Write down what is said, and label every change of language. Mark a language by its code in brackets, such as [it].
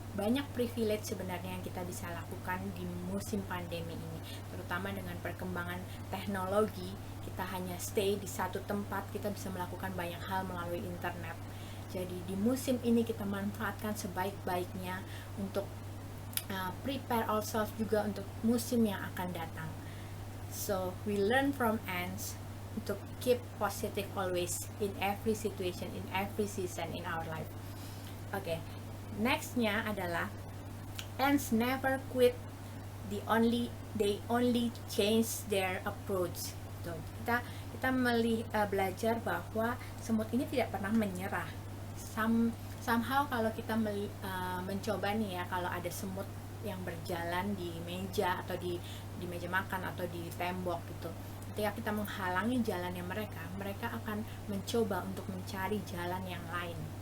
[id] Banyak privilege sebenarnya yang kita bisa lakukan di musim pandemi ini, terutama dengan perkembangan teknologi. Kita hanya stay di satu tempat, kita bisa melakukan banyak hal melalui internet. Jadi di musim ini kita manfaatkan sebaik-baiknya untuk [en] prepare ourselves [id] juga untuk musim yang akan datang. [en] So we learn from ants to keep positive always in every situation, in every season in our life. Okay, [id] nextnya adalah [en] ants never quit. They only change their approach. [id] Kita belajar bahwa semut ini tidak pernah menyerah. Somehow kalau kita mencoba nih ya, kalau ada semut yang berjalan di meja atau di meja makan atau di tembok gitu, ketika kita menghalangi jalannya mereka akan mencoba untuk mencari jalan yang lain.